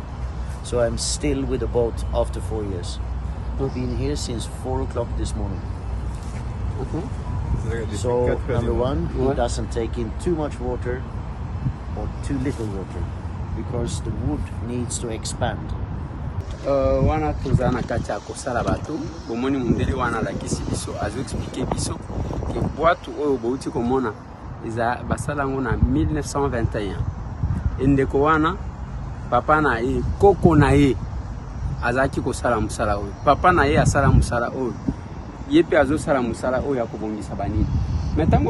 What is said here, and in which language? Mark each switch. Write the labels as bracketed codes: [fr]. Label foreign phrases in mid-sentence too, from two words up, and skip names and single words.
[en] So I'm still with the boat after 4 years. I've been here since 4 o'clock this morning. ok So number one, Ouais. it doesn't take in too much water or too little water because the wood needs to expand. [ln] wana toza na kati ya kosala bato bomoni mundele wana lakisi biso azo expliquer biso ke boîte oyo bouti komona eza basala ngo na 1921 endeko wana papa na ye koko na ye azaki kosala musala oyo papa na ye asala musala oyo ye pe azosala musala oyo akobongisa banini mais ntango